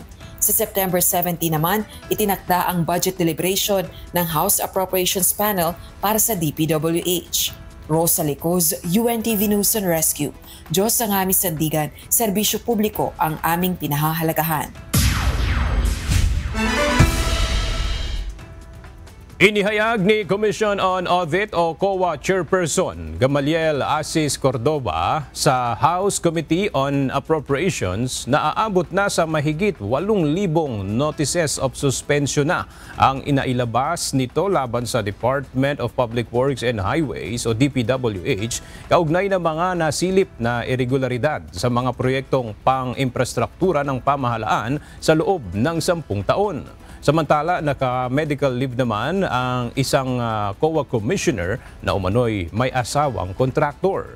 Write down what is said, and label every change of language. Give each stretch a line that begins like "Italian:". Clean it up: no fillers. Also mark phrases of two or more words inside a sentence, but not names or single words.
Filipino: Sa September 17 naman, itinakda ang
English: budget deliberation
Filipino: ng House Appropriations Panel para sa DPWH. Rosa Licoz, UNTV News and Rescue. Diyos ang aming sandigan, serbisyo publiko ang aming pinahahalagahan. Inihayag ni Commission on Audit o COA Chairperson Gamaliel Asis Cordova sa House Committee on Appropriations na aabot na sa mahigit 8,000
English: notices of suspension
Filipino: na ang inailabas nito laban sa Department of Public Works and Highways o DPWH kaugnay ng mga nasilip na irregularidad sa mga proyektong pang-infrastruktura ng pamahalaan sa loob ng 10 taon. Samantala, naka-
English: medical leave
Filipino: naman ang isang COA commissioner na umano'y may asawang kontraktor.